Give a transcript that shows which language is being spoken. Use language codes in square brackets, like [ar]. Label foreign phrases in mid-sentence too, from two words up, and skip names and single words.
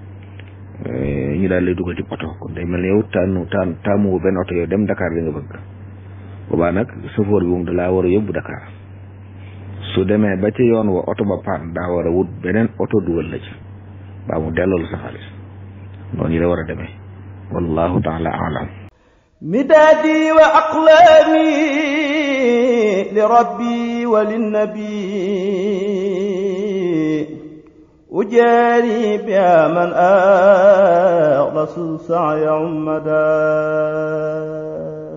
[wo] ñu daal lay dugal ci oto kon day mel ne yow taamu benn oto yow dem Dakar li nga bëgg boobaa nag chauffeur bi moom da laa war a yóbbu Dakar su demee ba ci yoon wa oto ba paan daa war a wut beneen oto dugal la ci baa mu delloo la sa xaalis noonu yi la war a demee [ar] والله تعالى أعلم مدادي وأقلامي لربي وللنبي أجاري بها من أخلص سعي عمدا